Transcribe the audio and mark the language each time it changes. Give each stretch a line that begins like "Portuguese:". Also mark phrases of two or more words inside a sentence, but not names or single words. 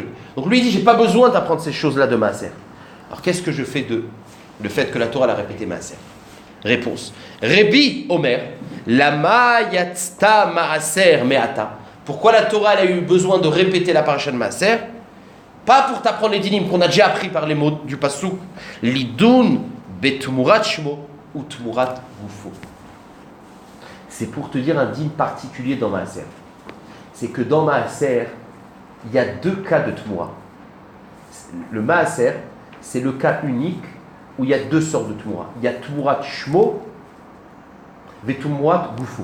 French: Donc lui, il dit, j'ai pas besoin d'apprendre ces choses-là de Maaser. Alors qu'est-ce que je fais de le fait que la Torah l'a répété Maaser? Réponse.
Hebrew: רבי אומר, למה יצא מעשר מאתה.
French: Pourquoi la Torah elle a eu besoin de répéter la paracha de Maaser? Pas pour t'apprendre les dinim qu'on a déjà appris par les mots du pasuk.
Hebrew: לדון בתמורת שמו או תמורת גופו.
French: C'est pour te dire un din particulier dans Maaser. C'est que dans Maaser, il y a 2 cas de tumura. Le Maaser, c'est le cas unique où il y a 2 sortes de tumura. Il y a
Hebrew: תמורת שמו
French: et
Hebrew: תמורת גופו.